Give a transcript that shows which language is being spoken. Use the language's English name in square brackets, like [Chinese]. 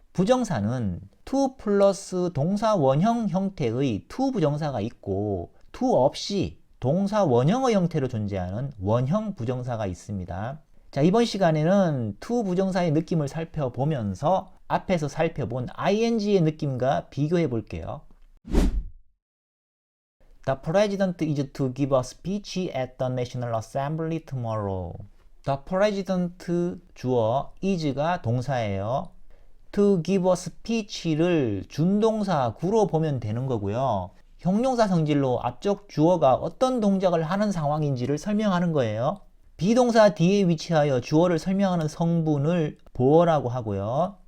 [Korean] 부정사는 to 플러스 동사 원형 형태의 to 부정사가 있고 to 없이 동사 원형의 형태로 존재하는 원형 부정사가 있습니다. 자, 이번 시간에는 to 부정사의 느낌을 살펴보면서 앞에서 살펴본 ing의 느낌과 비교해 볼게요. [English] The president is to give a speech at the National Assembly tomorrow. [Korean] The president 주어 is가 동사예요. To give a speech를 준동사 구로 보면 되는 거고요. 형용사 성질로 앞쪽 주어가 어떤 동작을 하는 상황인지를 설명하는 거예요. 비동사 뒤에 위치하여 주어를 설명하는 성분을 보어라고 하고요.